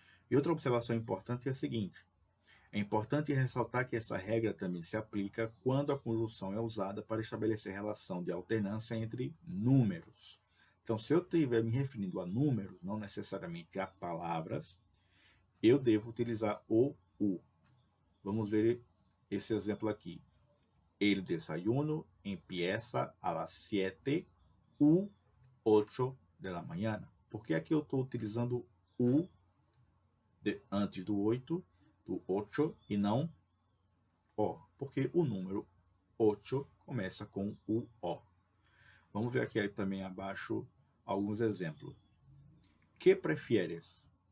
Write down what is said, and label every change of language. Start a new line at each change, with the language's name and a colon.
Portuguese: E outra observação importante é a seguinte: é importante ressaltar que essa regra também se aplica quando a conjunção é usada para estabelecer relação de alternância entre números. Então, se eu estiver me referindo a números, não necessariamente a palavras, eu devo utilizar o u. Vamos ver esse exemplo aqui.
Spanish: El desayuno empieza a las 7 u 8 de la mañana.
Portuguese: Por que aqui eu estou utilizando u antes do 8, do 8 e não o? Porque o número 8 começa com o o. Vamos ver aqui também abaixo alguns exemplos.
Spanish: Que prefieres?